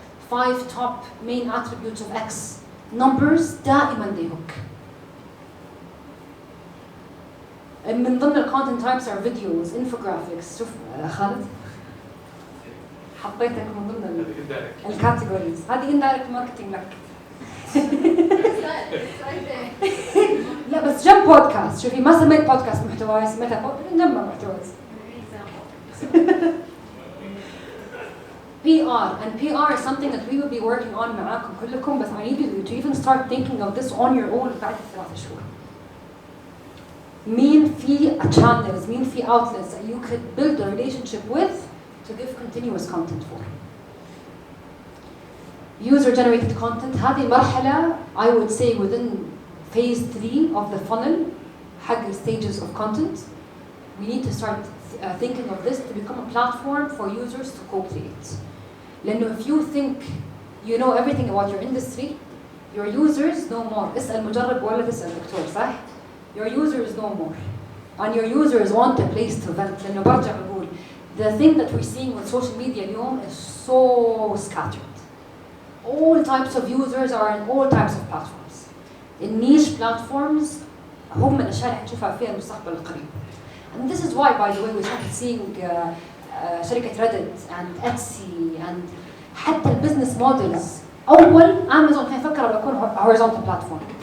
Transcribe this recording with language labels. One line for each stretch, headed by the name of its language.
English: 5 top main attributes of X. Numbers دائما they hook. من ضمن الcontent types are videos, infographics.
Arabic: شوف خالد حطيتك من ضمن الكاتيجوريز. هذه indirect marketing لك. لا بس جنب بودكاست. شوفي ما سميت بودكاست محتوى، سميتها جنب محتوى.
English: PR, and PR is something that we will be working on معاكم كلكم, but I need you to even start thinking of this on your own بعد 3 شهور. مين في channels, مين في outlets that you could build a relationship with to give continuous content for. User-generated content, هذه المرحلة I would say within phase 3 of the funnel, حق stages of content, we need to start thinking of this to become a platform for users to co-create. لأنه if you think you know everything about your industry, your users know more.
Arabic: اسأل مجرب ولا تسأل دكتور, صح?
English: Your users know more. And your users want a place to vent. لأنه برجع بقول, the thing that we're seeing with social media اليوم is so scattered. All types of users are in all types of platforms. In niche platforms, هم من الأشياء اللي حنشوفها فيها المستقبل القريب. And this is why, by the way, we started seeing شركة Reddit and Etsy and حتى البزنس مودلز.
Arabic: أول Amazon كان يفكر بيكون horizontal platform.